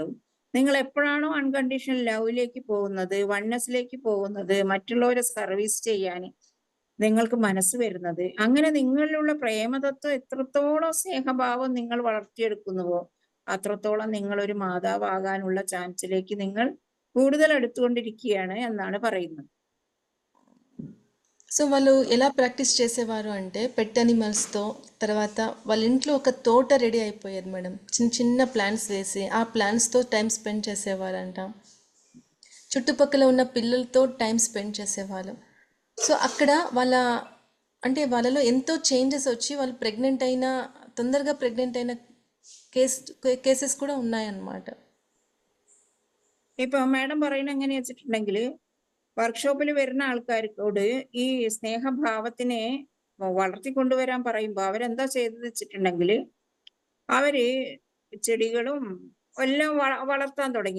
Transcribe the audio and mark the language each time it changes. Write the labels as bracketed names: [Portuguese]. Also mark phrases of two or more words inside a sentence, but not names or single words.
[Malayalam] നിങ്ങൾ എപ്പോഴാണോ [English] unconditional love [Malayalam] പോകുന്നത്, വൺനെസ്സിലേക്ക് പോകുന്നത്, മറ്റുള്ളവരെ സർവീസ് ചെയ്യാൻ നിങ്ങൾക്ക് മനസ്സ് വരുന്നത്, അങ്ങനെ നിങ്ങളിലുള്ള പ്രേമതത്വം എത്രത്തോളം സ്നേഹഭാവം നിങ്ങൾ വളർത്തിയെടുക്കുന്നുവോ അത്രത്തോളം നിങ്ങൾ ഒരു മാതാവാകാനുള്ള ചാൻസിലേക്ക് നിങ്ങൾ കൂടുതൽ അടുത്തുകൊണ്ടിരിക്കുകയാണ് എന്നാണ് പറയുന്നത്. [Telugu] సో వాళ్ళు ఎలా ప్రాక్టీస్ చేసేవారు అంటే [English] pet animals, [Telugu] తర్వాత వాళ్ళ ఇంట్లో ఒక తోట రెడీ అయిపోయేది మేడం. చిన్న చిన్న ప్లాంట్స్ వేసి ఆ ప్లాంట్స్తో [English] time spend [Telugu] చేసేవారంట. చుట్టుపక్కల ఉన్న పిల్లలతో [English] time spend [Telugu] చేసేవాళ్ళు. సో అక్కడ అంటే వాళ్ళలో ఎంతో చేంజెస్ వచ్చి వాళ్ళు తొందరగా ప్రెగ్నెంట్ అయిన కేసెస్ కూడా ఉన్నాయన్నమాట. [Malayalam] ഇപ്പൊ മാഡം പറയുന്നത് എങ്ങനെയാ വെച്ചിട്ടുണ്ടെങ്കിൽ, വർക്ക്ഷോപ്പിൽ വരുന്ന ആൾക്കാർക്കോട് ഈ സ്നേഹഭാവത്തിനെ വളർത്തിക്കൊണ്ടുവരാൻ പറയുമ്പോൾ അവരെന്താ ചെയ്തെന്ന് വെച്ചിട്ടുണ്ടെങ്കിൽ, അവര് ചെടികളും എല്ലാം വളർത്താൻ തുടങ്ങി.